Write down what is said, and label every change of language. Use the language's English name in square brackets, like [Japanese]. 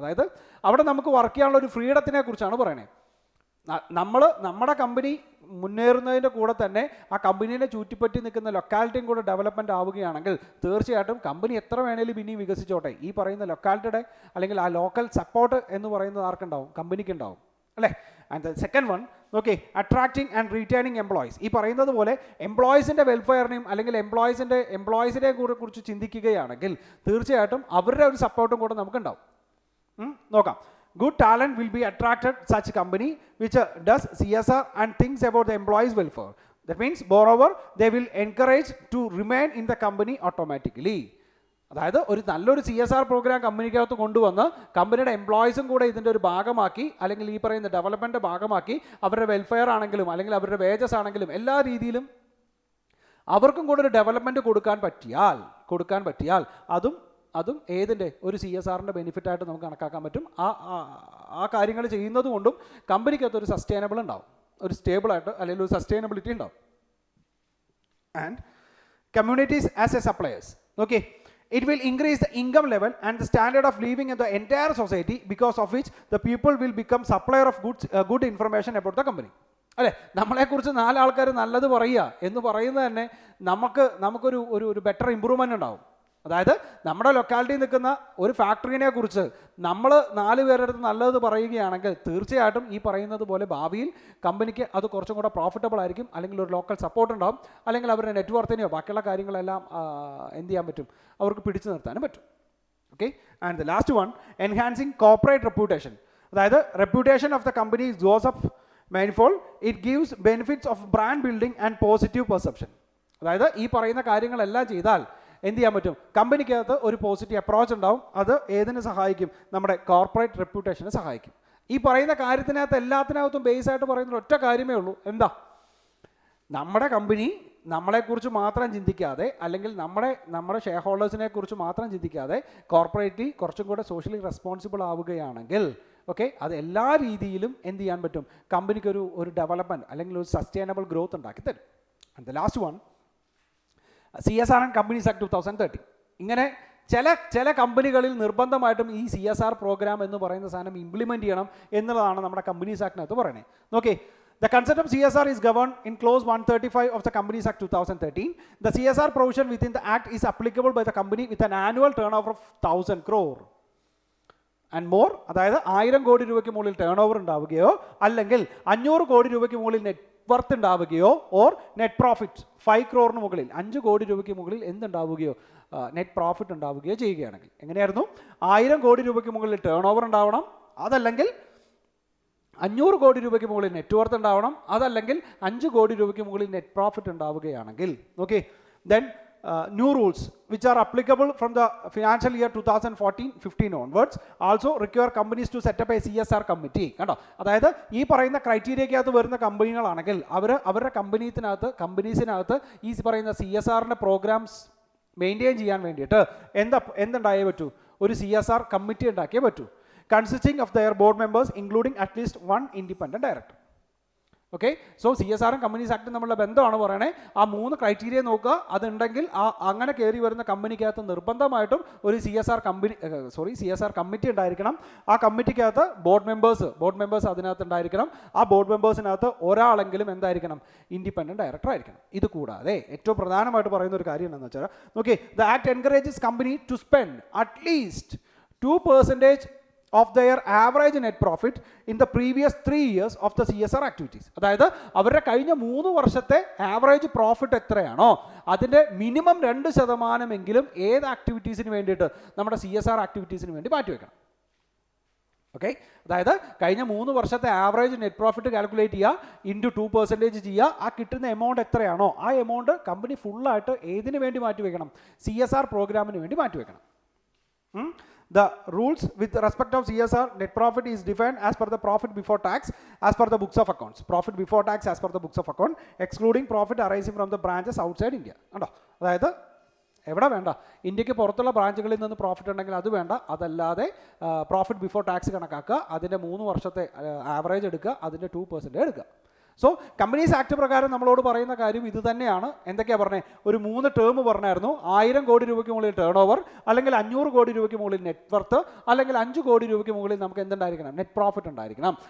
[Malayalam] അതായത് അവിടെ നമുക്ക് വർക്ക് ചെയ്യാനുള്ള ഒരു ഫ്രീഡത്തിനെ കുറിച്ചാണ് പറയണേ. നമ്മുടെ കമ്പനി മുന്നേറുന്നതിൻ്റെ കൂടെ തന്നെ ആ കമ്പനീനെ ചുറ്റിപ്പറ്റി നിൽക്കുന്ന ലൊക്കാലിറ്റിയും കൂടെ ഡെവലപ്മെൻറ്റ് ആവുകയാണെങ്കിൽ തീർച്ചയായിട്ടും കമ്പനി എത്ര വേണേലും ഇനിയും വികസിച്ചോട്ടെ, ഈ പറയുന്ന ലൊക്കാലിറ്റിയുടെ അല്ലെങ്കിൽ ആ ലോക്കൽ സപ്പോർട്ട് എന്ന് പറയുന്നത് ആർക്കുണ്ടാവും? കമ്പനിക്ക് ഉണ്ടാവും, അല്ലേ? [English] And the second one, okay, attracting and retaining employees. [Malayalam] ഈ പറയുന്നത് പോലെ എംപ്ലോയീസിൻ്റെ വെൽഫെയറിനെയും അല്ലെങ്കിൽ എംപ്ലോയീസിനെ കുറിച്ച് ചിന്തിക്കുകയാണെങ്കിൽ തീർച്ചയായിട്ടും അവരുടെ ഒരു സപ്പോർട്ടും കൂടെ നമുക്കുണ്ടാവും. നോക്കാം. [English] Good talent will be attracted such company which does CSR and thinks about the employees' welfare. That means, moreover, they will encourage to remain in the company automatically. [Malayalam] അതായത് ഒരു നല്ലൊരു CSR പ്രോഗ്രാം കമ്പനിക്കകത്ത് കൊണ്ടുവന്ന് കമ്പനിയുടെ എംപ്ലോയീസും കൂടെ ഇതിൻ്റെ ഒരു ഭാഗമാക്കി അല്ലെങ്കിൽ ഈ പറയുന്ന ഡെവലപ്മെൻറ്റ് ഭാഗമാക്കി അവരുടെ വെൽഫെയർ ആണെങ്കിലും അല്ലെങ്കിൽ അവരുടെ വേജസ് ആണെങ്കിലും എല്ലാ രീതിയിലും അവർക്കും കൂടെ ഒരു ഡെവലപ്മെൻറ്റ് കൊടുക്കാൻ പറ്റിയാൽ അതും ഏതിൻ്റെ ഒരു CSRൻ്റെ ബെനിഫിറ്റായിട്ട് നമുക്ക് കണക്കാക്കാൻ പറ്റും. ആ കാര്യങ്ങൾ ചെയ്യുന്നത് കൊണ്ടും കമ്പനിക്കകത്ത് ഒരു സസ്റ്റൈനബിൾ ഉണ്ടാവും, ഒരു സ്റ്റേബിളായിട്ട് അല്ലെങ്കിൽ ഒരു സസ്റ്റൈനബിലിറ്റി ഉണ്ടാവും. [English] And communities as a suppliers, okay, it will increase the income level and the standard of living in the entire society, because of which the people will become supplier of good information about the company. [Malayalam] അല്ലേ? നമ്മളെക്കുറിച്ച് 4 ആൾക്കാർ നല്ലത് പറയുക എന്ന് പറയുന്നത് തന്നെ നമുക്കൊരു better improvement ഉണ്ടാവും. അതായത് നമ്മുടെ ലൊക്കാലിറ്റിയിൽ നിൽക്കുന്ന ഒരു ഫാക്ടറിനെ കുറിച്ച് നമ്മൾ 4 പേരുടെ അടുത്ത് നല്ലത് പറയുകയാണെങ്കിൽ തീർച്ചയായിട്ടും ഈ പറയുന്നത് പോലെ ഭാവിയിൽ കമ്പനിക്ക് അത് കുറച്ചും കൂടെ പ്രോഫിറ്റബിൾ ആയിരിക്കും, അല്ലെങ്കിൽ ഒരു ലോക്കൽ സപ്പോർട്ട് ഉണ്ടാവും, അല്ലെങ്കിൽ അവരുടെ നെറ്റ്വർക്കിനെയോ ബാക്കിയുള്ള കാര്യങ്ങളെല്ലാം എന്ത് ചെയ്യാൻ പറ്റും, അവർക്ക് പിടിച്ചു നിർത്താനും പറ്റും. [English] Okay, and the last one, enhancing corporate reputation. അതായത് reputation of the company goes up manifold. It gives benefits of brand building and positive perception. [Malayalam] അതായത് ഈ പറയുന്ന കാര്യങ്ങളെല്ലാം ചെയ്താൽ എന്ത് ചെയ്യാൻ പറ്റും, കമ്പനിക്കകത്ത് ഒരു പോസിറ്റീവ് അപ്രോച്ച് ഉണ്ടാവും. അത് ഏതിനെ സഹായിക്കും? നമ്മുടെ കോർപ്പറേറ്റ് റെപ്യൂട്ടേഷനെ സഹായിക്കും. ഈ പറയുന്ന കാര്യത്തിനകത്ത് എല്ലാത്തിനകത്തും ബേസ് ആയിട്ട് പറയുന്ന ഒറ്റ കാര്യമേ ഉള്ളൂ. എന്താ? നമ്മുടെ കമ്പനി നമ്മളെക്കുറിച്ച് മാത്രം ചിന്തിക്കാതെ അല്ലെങ്കിൽ നമ്മുടെ ഷെയർ ഹോൾഡേഴ്സിനെ കുറിച്ച് മാത്രം ചിന്തിക്കാതെ കോർപ്പറേറ്റ്ലി കുറച്ചും കൂടെ സോഷ്യലി റെസ്പോൺസിബിൾ ആവുകയാണെങ്കിൽ ഓക്കെ, അത് എല്ലാ രീതിയിലും എന്ത് ചെയ്യാൻ പറ്റും, കമ്പനിക്ക് ഒരു ഡെവലപ്മെൻറ്റ് അല്ലെങ്കിൽ ഒരു സസ്റ്റൈനബിൾ ഗ്രോത്ത് ഉണ്ടാക്കി തരും. [English] And the last one, CSR and companies act 2013. [Malayalam] ഇങ്ങനെ ചില കമ്പനികളിൽ നിർബന്ധമായിട്ടും ഈ CSR പ്രോഗ്രാം എന്ന് പറയുന്ന സാധനം ഇംപ്ലിമെൻറ്റ് ചെയ്യണം എന്നുള്ളതാണ് നമ്മുടെ കമ്പനീസ് ആക്ടിനകത്ത് പറയുന്നത്. [English] Okay, the concept of CSR is governed in clause 135 of the Companies Act 2013. The CSR provision within the act is applicable by the company with an annual turnover of 1000 crore and more. [Malayalam] അതായത് 1000 കോടി രൂപയ്ക്ക് മുകളിൽ turn over ഉണ്ടാവുകയോ അല്ലെങ്കിൽ 500 കോടി രൂപയ്ക്ക് മുകളിൽ net worth ഉണ്ടാവുകയോ or net profit 5 crore മുകളിൽ 5 കോടി രൂപയ്ക്ക് മുകളിൽ എന്തുണ്ടാവുകയോ നെറ്റ് പ്രോഫിറ്റ് ഉണ്ടാവുകയോ ചെയ്യുകയാണെങ്കിൽ. എങ്ങനെയായിരുന്നു? 1000 കോടി രൂപയ്ക്ക് മുകളിൽ ടേൺ ഓവർ ഉണ്ടാവണം, അതല്ലെങ്കിൽ 500 കോടി രൂപയ്ക്ക് മുകളിൽ നെറ്റ് വർത്ത് ഉണ്ടാവണം, അതല്ലെങ്കിൽ 5 കോടി രൂപയ്ക്ക് മുകളിൽ നെറ്റ് പ്രോഫിറ്റ് ഉണ്ടാവുകയാണെങ്കിൽ. [English] Okay, then new rules which are applicable from the financial year 2014-15 onwards also require companies to set up a CSR committee. [Malayalam] കണ്ടോ? അതായത് ഈ പറയുന്ന ക്രൈറ്റീരിയക്കകത്ത് വരുന്ന കമ്പനികളാണെങ്കിൽ അവരുടെ കമ്പനീസിനകത്ത് ഈ പറയുന്ന CSRൻ്റെ പ്രോഗ്രാംസ് മെയിൻറ്റെയിൻ ചെയ്യാൻ വേണ്ടിയിട്ട് എന്തുണ്ടായേ പറ്റൂ, ഒരു CSR കമ്മിറ്റി ഉണ്ടാക്കിയേ പറ്റൂ, [English] consisting of their board members including at least one independent director. [Malayalam] Okay, so CSR companies act നമ്മളുടെ ബന്ധമാണ് പറയണേ. ആ 3 ക്രൈറ്റീരിയ നോക്കുക, അതുണ്ടെങ്കിൽ അങ്ങനെ കയറി വരുന്ന കമ്പനിക്കകത്ത് നിർബന്ധമായിട്ടും ഒരു CSR കമ്മിറ്റി ഉണ്ടായിരിക്കണം. ആ കമ്മിറ്റിക്കകത്ത് ബോർഡ് മെമ്പേഴ്സ് അതിനകത്ത് ഉണ്ടായിരിക്കണം. ആ ബോർഡ് മെമ്പേഴ്സിനകത്ത് ഒരാളെങ്കിലും എന്തായിരിക്കണം, ഇൻഡിപെൻഡൻറ്റ് ഡയറക്ടർ ആയിരിക്കണം. ഇത് കൂടാതെ ഏറ്റവും പ്രധാനമായിട്ട് പറയുന്ന ഒരു കാര്യം എന്താണെന്ന് വെച്ചാൽ, okay, [English] The act encourages company to spend at least 2% of their average net profit in the previous 3 years of the CSR activities. [Malayalam] അതായത് അവരുടെ കഴിഞ്ഞ 3 വർഷത്തെ ആവറേജ് പ്രോഫിറ്റ് എത്രയാണോ അതിൻ്റെ മിനിമം 2% ഏത് ആക്ടിവിറ്റീസിന് വേണ്ടിയിട്ട് നമ്മുടെ CSR ആക്ടിവിറ്റീസിന് വേണ്ടി മാറ്റിവെക്കണം. ഓക്കെ, അതായത് കഴിഞ്ഞ 3 വർഷത്തെ ആവറേജ് നെറ്റ് പ്രോഫിറ്റ് കാൽക്കുലേറ്റ് ചെയ്യുക, ഇൻറ്റു 2% ചെയ്യുക, ആ കിട്ടുന്ന എമൗണ്ട് എത്രയാണോ ആ എമൗണ്ട് കമ്പനി ഫുള്ളായിട്ട് ഏതിനു വേണ്ടി മാറ്റിവെക്കണം? CSR പ്രോഗ്രാമിന് വേണ്ടി മാറ്റിവെക്കണം. [English] The rules with respect of CSR net profit is defined as per the profit before tax as per the books of accounts. Profit before tax as per the books of account, excluding profit arising from the branches outside India. [Malayalam] കണ്ടോ, അതായത് എവിടെ വേണ്ട, ഇന്ത്യക്ക് പുറത്തുള്ള ബ്രാഞ്ചുകളിൽ നിന്ന് profit ഉണ്ടെങ്കിൽ അത് വേണ്ട, അതല്ലാതെ പ്രോഫിറ്റ് ബിഫോർ ടാക്സ് കണക്കാക്കുക, അതിൻ്റെ 3 വർഷത്തെ ആവറേജ് എടുക്കുക, അതിൻ്റെ 2% എടുക്കുക. സോ കമ്പനീസ് ആക്ട് പ്രകാരം നമ്മളോട് പറയുന്ന കാര്യം ഇത് തന്നെയാണ്. എന്തൊക്കെയാണ് പറഞ്ഞത്? ഒരു 3 ടേം പറഞ്ഞായിരുന്നു. 1000 കോടി രൂപയ്ക്ക് മുകളിൽ ടേൺ ഓവർ, അല്ലെങ്കിൽ 500 കോടി രൂപയ്ക്ക് മുകളിൽ നെറ്റ് വർത്ത്, അല്ലെങ്കിൽ 5 കോടി രൂപയ്ക്ക് മുകളിൽ നമുക്ക് എന്തുണ്ടായിരിക്കണം? നെറ്റ് പ്രോഫിറ്റ് ഉണ്ടായിരിക്കണം.